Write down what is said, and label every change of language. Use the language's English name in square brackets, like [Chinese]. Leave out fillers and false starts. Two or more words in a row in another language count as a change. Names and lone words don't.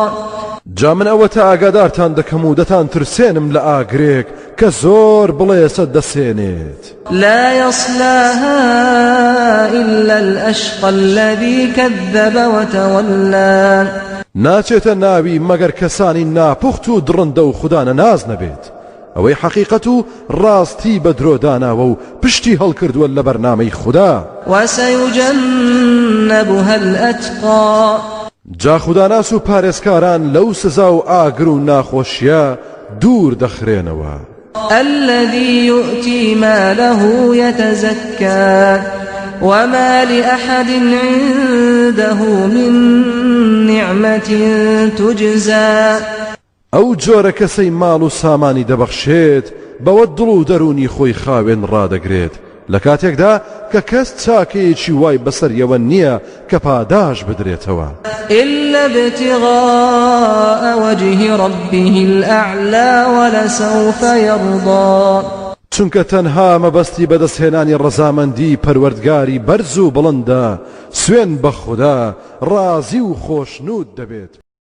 [Central Kurdish] جا من ئەوەتە ئاگادارتان دەکەم و دەتان ترسێنم لە ئاگرێک کە زۆر بڵێسە دەسێنێت [Arabic] لا يصلاها إلا الأشقى الذي كذب وتولى [Central Kurdish] ناچێتە ناوی مەگەر کەسانی ناپوخت و دڕندە و خوددانە ناز نەبێت ئەوەی حەقیقەت و ڕاستی بە درۆداناوە و پشتی هەڵکردووە لە بەرنامەی خوددا [Arabic] وسيجنبها الأتقى [Central Kurdish] جا خوداناس و پارێزکاران لەو سزا و ئاگر و ناخۆشیە دوور دەخرێنەوە [Arabic] الذي يؤتي ماله يتزكى وما لأحد عنده من نعمة تجزى [Central Kurdish] ئەو جۆرە کەسەی ماڵ و سامانی دەبەخشێت بەوە دڵ و دەرونی خۆی خاوێن ڕادەگرێت لە کاتێکدا کە کەس چاکەیەکی وای بەسەریەوە نییە کە پاداش بدرێتەوە [Arabic] إلا ابتغاء وجه ربه الأعلى ولسوف يرضى [Central Kurdish] چونکە تەنها مەبەستی بەدەستهێنانی ڕەزامەندی پەروەردگاری بەرز و بڵندە سوێن بە خوددا ڕازی و خۆشنود دەبێت